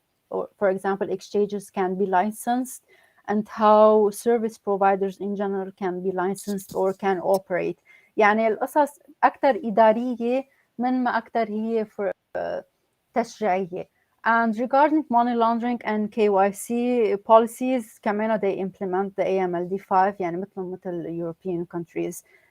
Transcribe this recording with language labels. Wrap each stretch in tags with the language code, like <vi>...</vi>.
<en>or for example exchanges can be licensed, and how service providers in general can be licensed or can operate.</en> <ar>يعني القصص أكثر إدارية من ما أكثر هي for تشريعية.</ar> <en>And regarding money laundering and KYC policies كمان they implement the AMLD5</en> <ar>يعني مثل</ar> <en>European countries.</en>